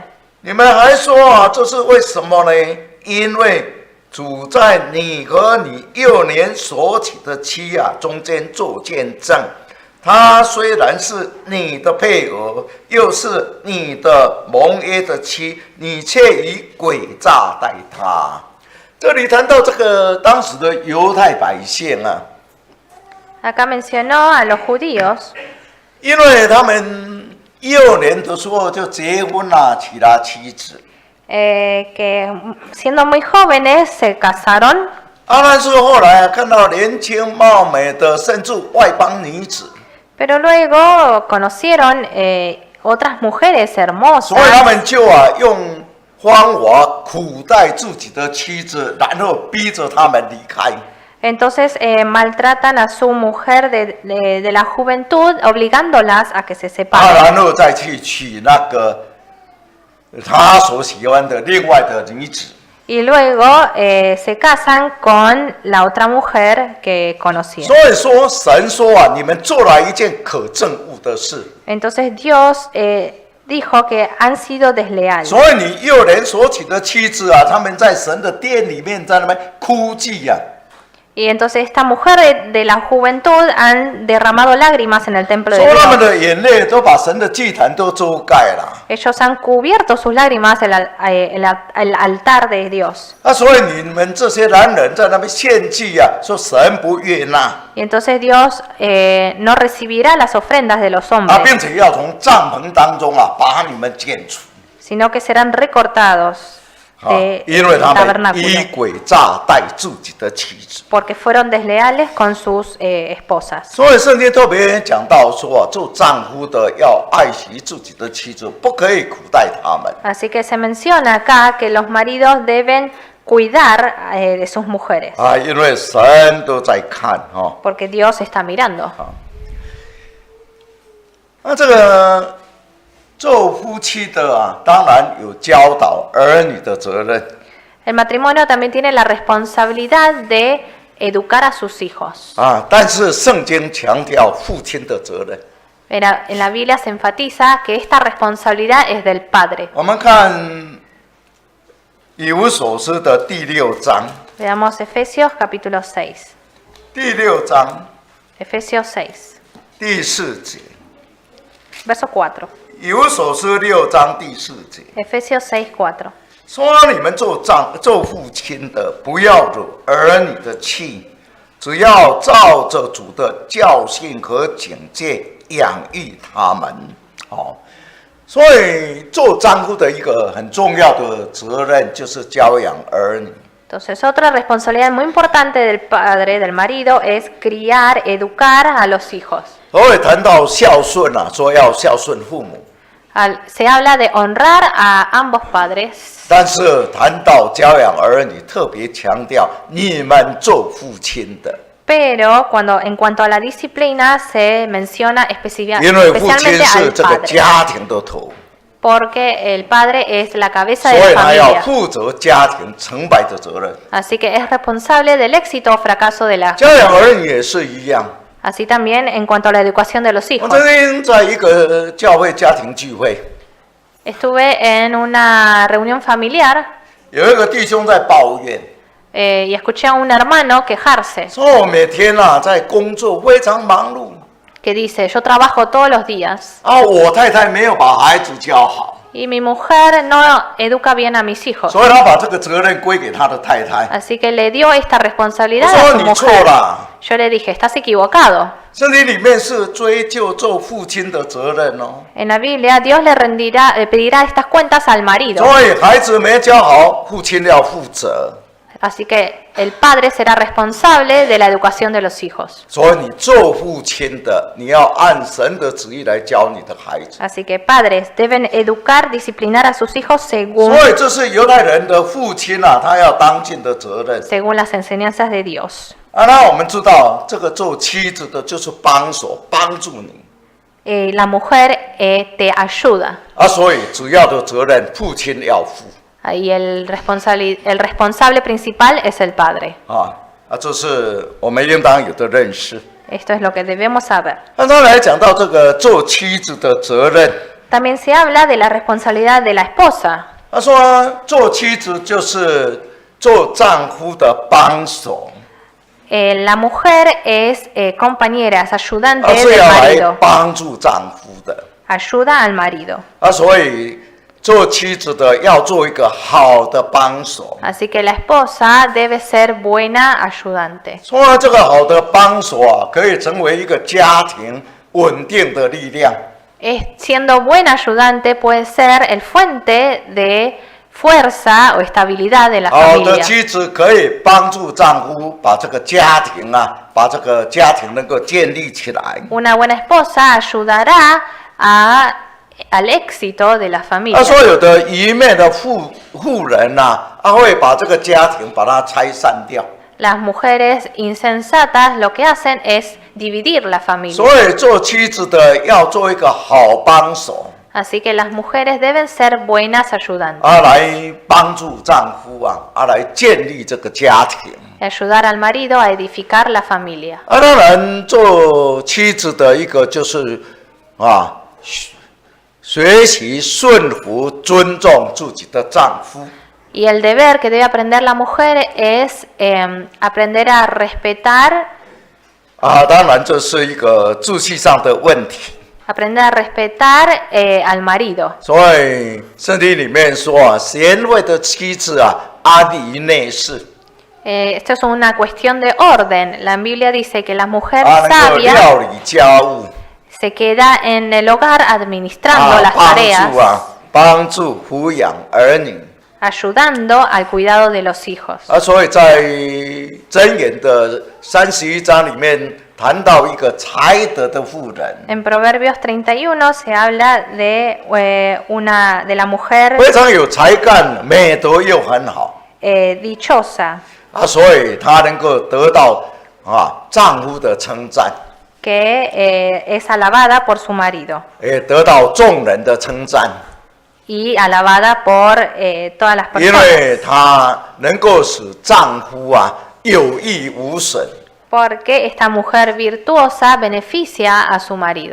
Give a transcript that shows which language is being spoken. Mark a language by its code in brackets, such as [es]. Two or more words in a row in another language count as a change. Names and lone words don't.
[zh] 你们还说这是为什么呢？因为主在你和你幼年所娶的妻中间做见证，她虽然是你的配偶，又是你的盟约的妻，你却以诡诈待她。这里谈到这个当时的犹太百姓 [es] Acá mencionó a los judíos, [zh] 因为他们幼年的时候就结婚娶了妻子。 [es] que siendo muy jóvenes se casaron, [zh] 但是后来看到年轻貌美的，甚至外邦女子， [es] pero luego conocieron otras mujeres [zh] 所以他 [es] hermosas, [zh] 们就用方法苦待自己的妻子，然后逼着他们离开。 [es] entonces maltratan a su mujer de la juventud, obligándolas a que se separen. [zh] 然后再去娶那个他所喜欢的另外的女子。 [es] Y luego se casan con la otra mujer que conocieron. [zh] 所以说，神说你们做了一件可憎恶的事。 [es] Entonces Dios dijo que han sido desleales. [zh] 所以你幼年所娶的妻子他们在神的殿里面在那边哭泣 [es] Y entonces esta mujer de la juventud han derramado lágrimas en el templo de [zh] 说他们 [es] Dios. [zh] 的眼泪都把神的祭坛都遮盖了。 [es] Ellos han cubierto sus lágrimas el altar de Dios. [zh] 所以你们这些男人在那边献祭说神不悦纳 [es] Y entonces Dios no recibirá las ofrendas de los [zh] 并 [es] hombres, [zh] 且要从帐篷当中把你们剪除 [es] sino que serán recortados [zh] 因 [es] del [zh] 为他们 [es] tabernáculo, [zh] 以诡诈待自己的妻子。 [es] porque fueron desleales con sus esposas. [zh] 所以圣经特别讲到说做丈夫的要爱惜自己的妻子，不可以苦待他们。 [es] Así que se menciona acá que los maridos deben cuidar de sus mujeres, [zh] 因为神都在看 [es] porque Dios está mirando. [zh] 这个做夫妻的当然有教导儿女的责任。 [es] El matrimonio también tiene la responsabilidad de educar a sus hijos. [zh] 但是圣经强调父亲的责任。 [es] En la Biblia se enfatiza que esta responsabilidad es del padre. [zh] 我们看以弗所书的第6章， [es] Veamos Efesios capítulo 6. [zh] 第6章 [es] Efesios 6. [zh] 第4节， [es] Verso 4. [zh] 以弗所书6章第4节， [es] Efesios 6:4. [zh] 说你们做父亲的，不要惹儿女的气，只要照着主的教训和警戒养育他们。所以做丈夫的一个很重要的责任就是教养儿女。 [es] Entonces, otra responsabilidad muy importante del padre, del marido, es criar, educar a los hijos. [zh] 所以谈到孝顺说要孝顺父母， [es] Se habla de honrar a ambos padres, [zh] 但是谈到教养儿女，特别强调你们做父亲的， [es] pero en cuanto a la disciplina se menciona [zh] 因为父亲 [es] especialmente [zh] 是 [es] al [zh] 这个 [es] padre, [zh] 家庭的头， [es] porque el padre es la cabeza [zh] 所 [es] de [zh] 以 [es] la [zh] 他要 [es] familia. [zh] 负责家庭成败的责任。 [es] Así que es responsable del éxito o fracaso de la [zh] 教养儿女也是一样。 [es] Así también en cuanto a la educación de los [zh] 我 [es] hijos. [zh] 曾经在一个教会家庭聚会， [es] Estuve en una reunión familiar [zh] 有一个弟兄在抱怨， [es] y escuché a un hermano quejarse, [zh] 说我每天在工作非常忙碌， [es] que dice, yo trabajo todos los días [zh] 我太太没有把孩子教好， [es] y mi mujer no educa bien a mis hijos. [zh] 所以他把这个责任归给他的太太。 [es] Así que le dio esta [zh] 我 [es] responsabilidad [zh] 说 [es] a su [zh] 你错 [es] mujer. [zh] 了， [es] Yo le dije, estás equivocado. [zh] 圣经里面是追究做父亲的责任哦。 [es] En la Biblia, Dios le pedirá estas cuentas al marido. [zh] 所以孩子没教好，父亲要负责。 [es] Así que el padre será responsable de la educación de los hijos. [zh] 所以你做父亲的，你要按神的旨意来教你的孩子。 [es] Así que padres deben educar, disciplinar a sus hijos [zh] 所以这是犹太人的父亲他要当尽的责任。 [es] según las enseñanzas de Dios. [zh] 那我们知道，这个做妻子的就是帮手，帮助你。 [es] La mujer te ayuda. [zh] 所以主要的责任父亲要负。 [es] Y el responsable principal es el padre. [zh] 这是我们应当有的认识。 [es] Esto es lo que debemos saber. [zh] 当然来讲到这个做妻子的责任， [es] También se habla de la responsabilidad de la esposa. [zh] 他说做妻子就是做丈夫的帮手， [es] La mujer es compañera, es ayudante [zh] 是 [es] del [zh] 要来 [es] marido. [zh] 帮助丈夫的。 [es] Ayuda al marido. [zh] 所以做妻子的要做一个好的帮手。 [es] Así que la esposa debe ser buena ayudante. [zh] 说这个好的帮手可以成为一个家庭稳定的力量。 [es] Siendo buena ayudante puede ser el fuente de fuerza o estabilidad de la [zh] 好的 [es] familia. [zh] 妻子可以帮助丈夫把这个家庭能够建立起来。 [es] Una buena esposa ayudará al éxito de la familia. [zh] 说有的愚昧的妇人会把这个家庭把它拆散掉。 [es] Las mujeres insensatas lo que hacen es dividir la familia. [zh] 所以做妻子的要做一个好帮手。 [es] Así que las mujeres deben ser buenas ayudantes. [zh] 来帮助丈夫来建立这个家庭。 [es] Ayudar al marido a edificar la familia. [zh] 当然做妻子的一个就是学习顺服、尊重自己的丈夫。 [es] Y el deber que debe aprender la mujer es aprender a respetar. [zh] 当然这是一个秩序上的问题。 [es] Aprender a respetar al marido. [zh] 所以圣经里面说贤惠的妻子安于内室。 [es] Esto es una cuestión de orden. La Biblia dice que la mujer [zh] 能够 [es] sabia [zh] 料理家务， [es] se queda en el hogar administrando las [zh] 帮 [es] tareas, [zh] 助帮助抚养儿女。 [es] ayudando al cuidado de los hijos. [zh] 所以在箴言的31章里面谈到一个才德的妇人， [es] En Proverbios 31 se habla de la mujer [zh] 非常有才干，美德又很好， [es] dichosa, [zh] 所以她能够得到丈夫的称赞， [es] que es alabada por su marido [zh] 也得到众人的称赞， [es] y alabada por todas las [zh] 因 [es] personas. [zh] 为她能够使丈夫有益无损， [es] porque esta mujer virtuosa beneficia a su marido.